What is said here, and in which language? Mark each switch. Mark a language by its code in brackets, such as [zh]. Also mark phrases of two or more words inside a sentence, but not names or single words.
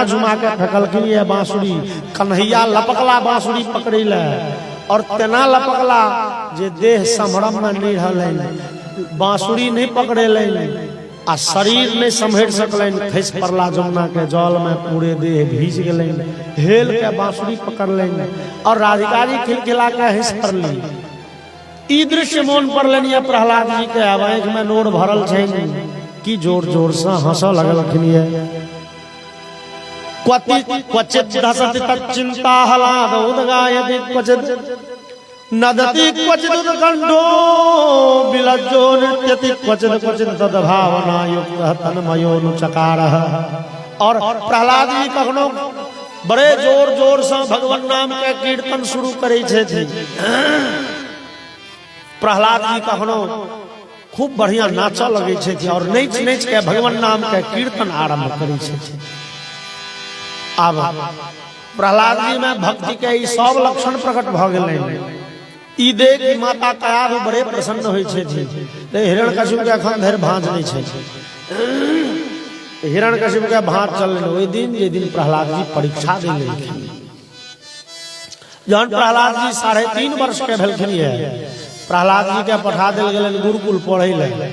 [mai] झुमा के फेंकलखिन ये बांसुरी कन्हैया लपकला बांसुरी पकड़िले और तना लपकला जे देह संभरम में नहीं रहले बांसुरी नहीं पकड़ेले आ शरीर नहीं संभर सकले खस पड़ला जमुना के जल में पूरे देह भीज गेले हेल के बांसुरी पकड़ ले और राधिका जी खिलखिला के हंस पड़ली ई दृश्य मोन पड़लनि या प्रहलाद जी के आंख में नोर भरल छै की जोर जोर से हंसऽ लगलखिन ये [sa] क्वचित् धसति तच्चिन्ता हलादोदगायति क्वचित् नदति क्वचिदुत्कण्ठो विलज्जो नृत्यति क्वचित् तद्भावना युक्तः तन्मयोऽनुचकारः। [mai] और प्रहलाद जी कखनो बड़े जोर जोर से भगवान नाम के कीर्तन शुरू करे छे। प्रहलाद जी कखनो खूब बढ़िया नाचा लगे छे और नच नच के भगवान नाम के कीर्तन आरंभ करे छे। अब प्रहलाद जी में भक्ति के ई सब लक्षण प्रकट भ गेलै। ई देख माता कया भी बड़े प्रसन्न होय छे। हिरण्यकशिपु के अखन धरि भांज नहीं छे। हिरण्यकशिपु के भांज चल ओहि दिन जे दिन प्रहलाद जी परीक्षा दे लेलखिन। जहन प्रहलाद जी 3.5 वर्ष के भेलखिन है, प्रहलाद जी के पठा देल गेलन गुरुकुल पढ़ै ले।